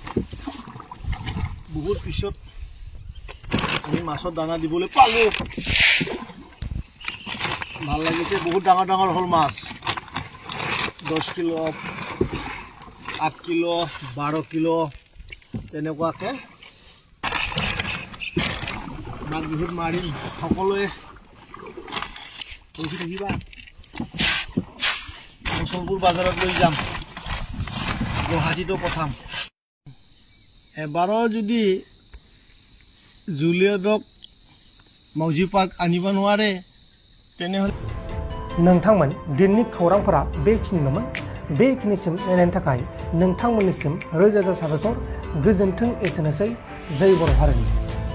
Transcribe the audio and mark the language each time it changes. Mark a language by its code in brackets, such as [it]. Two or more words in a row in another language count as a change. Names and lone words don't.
[as] বহুত পিছত আমি মাছৰ দানা দিবলৈ পালো ভাল লাগিছে বহুত ডাঙৰ ডাঙৰ হল মাছ 10 কিলো 8 কিলো 12 কিলো তেনেকুৱাকে মাছ বহুত মাৰি সকলোৱে পইচা দিবা মছলপুৰ বাজাৰত লৈ যাম গুৱাহাটীতো পঠাম এবাৰো যদি জুলিয়ডক মাউজি পাৰ্ক আনিবা নোৱাৰে তেনেহলে [brx] नोंथांमोन दिननि खौरांफोरा बेखिनिल'मोन बेखिनिसिम नायनायनि थाखाय नोंथांमोननिसिम रोजा रोजा साबायखर गोजोन्थों एसेनोसै जय बर' हारिनि।